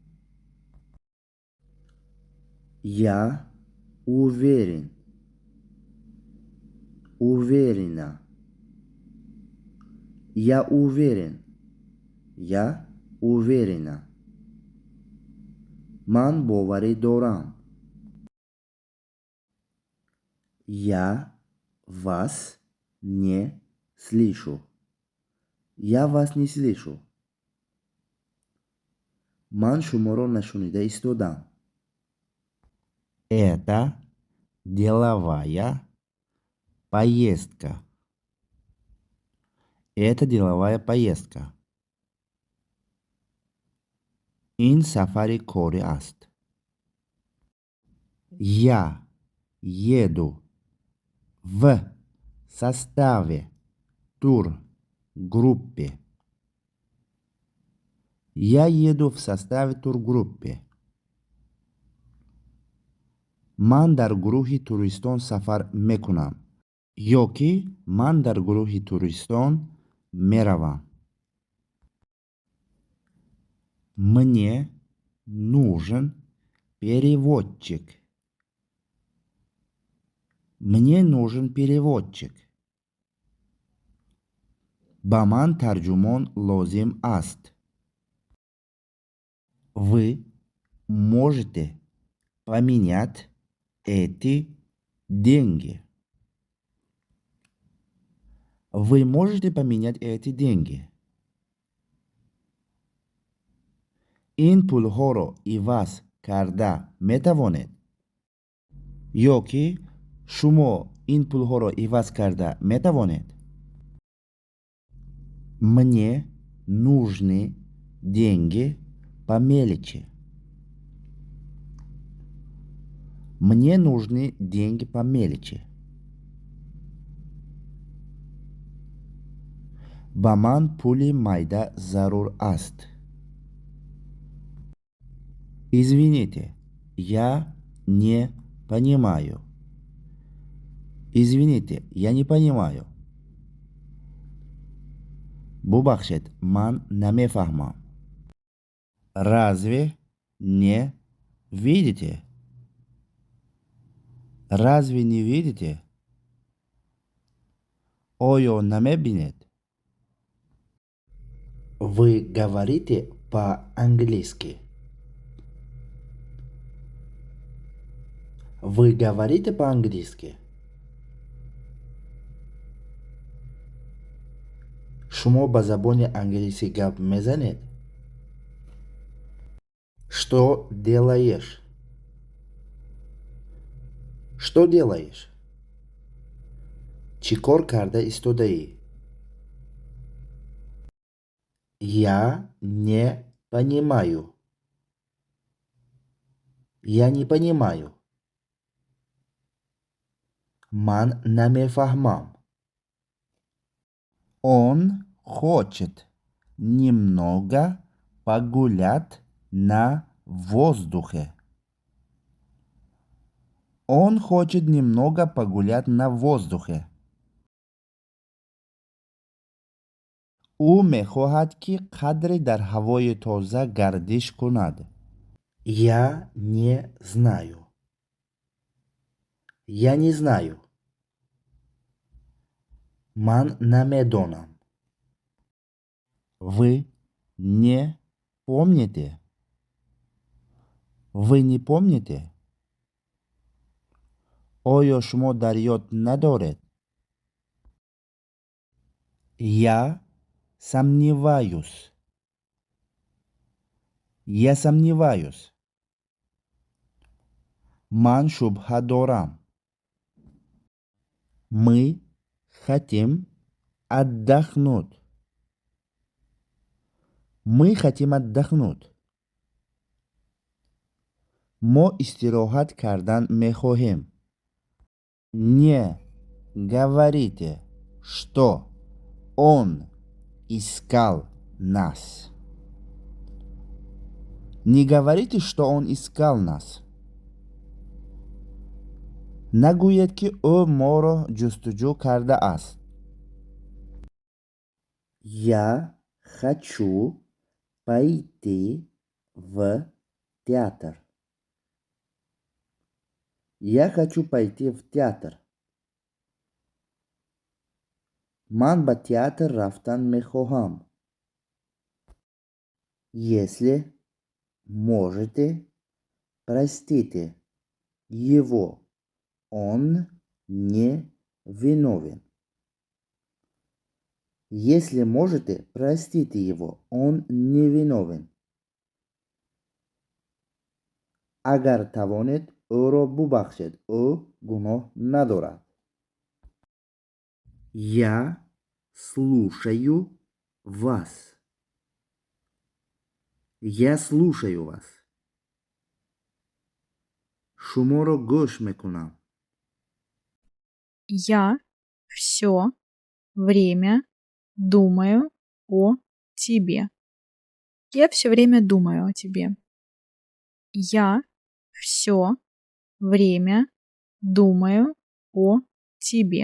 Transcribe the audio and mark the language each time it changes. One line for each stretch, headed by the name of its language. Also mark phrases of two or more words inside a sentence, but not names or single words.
Russian: Я уверен. Уверена. Я уверен. Я уверена.
Tajik: Ман бовари дорам.
Russian: Я вас не слышу. Я вас не слышу.
Tajik: Ман шуморо нашунида истодам.
Russian: Это деловая поездка. Это деловая поездка.
Tajik: Ин сафари кори аст.
Russian: Я еду в составе тургруппы. Я еду в составе тургруппы.
Tajik: Ман дар гурӯҳи туристон сафар мекунам. ё ки ман дар гурӯҳи туристон меравам.
Russian: Мне нужен переводчик. Мне нужен переводчик.
Tajik: Ба ман тарҷумон лозим аст.
Russian: Вы можете поменять эти деньги. Вы можете поменять эти деньги.
Tajik: Ин пулҳоро иваз карда метавонед? ё ки шумо ин пулҳоро иваз карда метавонед?
Russian: Мне нужны деньги по мелочи. Мне нужны деньги по мелочи.
Tajik: Ба ман пули майда зарур аст.
Russian: Извините, я не понимаю. Извините, я не понимаю.
Tajik: Бубахшед, ман намефаҳмам.
Russian: Разве не видите? Разве не видите?
Tajik: Оё намебинед?
Russian: Вы говорите по-английски? Вы говорите по-английски?
Tajik: шумо ба забони англисӣ гап мезанед?
Russian: Что делаешь? Что делаешь?
Tajik: Чӣ кор карда истодаӣ?
Russian: Я не понимаю. Я не понимаю.
Tajik: Ман намефаҳмам.
Russian: Он хочет немного погулять на воздухе. Он хочет немного погулять на воздухе.
Tajik: ӯ мехоҳад ки қадре дар ҳавои тоза гардиш кунад.
Russian: Я не знаю. Я не знаю.
Tajik: Ман намедонам.
Russian: Вы не помните? Вы не помните?
Tajik: оё шумо дар ёд надоред?
Russian: Я сомневаюсь. Я сомневаюсь.
Tajik: Ман шубҳа дорам.
Russian: Мы хотим отдохнуть. Мы хотим отдохнуть.
Tajik: мо истироҳат кардан мехоҳем.
Russian: Не говорите, что он искал нас. Не говорите, что он искал нас.
Tajik: нагӯед ки ӯ моро ҷустуҷӯ кардааст.
Russian: Я хочу пойти в театр. Я хочу пойти в театр.
Tajik: ман ба театр рафтан мехоҳам.
Russian: Если можете, простите его. Он не виновен. Если можете, простите его. Он не виновен.
Tajik: агар тавонед, ӯро бубахшед. ӯ гуноҳ надорад.
Russian: Я слушаю вас. Я слушаю вас.
Tajik: шуморо гӯш мекунам.
Russian: Я все время думаю о тебе. Я все время думаю о тебе. Я все время думаю о тебе.